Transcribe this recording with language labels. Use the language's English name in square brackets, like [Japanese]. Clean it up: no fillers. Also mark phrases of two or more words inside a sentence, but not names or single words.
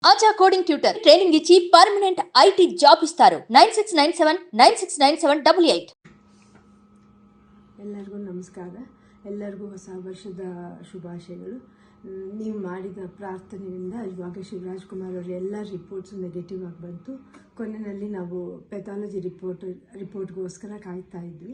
[Telugu] ఆచా [English] coding tutor training [Telugu] ఇచ్చి [English] permanent IT job [Telugu] ఇస్తారు. 9697969788. [Kannada] ಎಲ್ಲರಿಗೂ ನಮಸ್ಕಾರ. ಎಲ್ಲರಿಗೂ ಹೊಸ ವರ್ಷದ ಶುಭಾಶಯಗಳು. ನೀವು ಮಾಡಿದ ಪ್ರಾರ್ಥನೆಯಿಂದ ಇವಾಗ ಶಿವರಾಜ್ ಕುಮಾರ್ ಅವರ ಎಲ್ಲ ರಿಪೋರ್ಟ್ಸು ನೆಗೆಟಿವ್ ಆಗಿ ಬಂತು. ಕೊನೆಯಲ್ಲಿ ನಾವು ಪೆಥಾಲಜಿ ರಿಪೋರ್ಟ್ಗೋಸ್ಕರ ಕಾಯ್ತಾ ಇದ್ವಿ.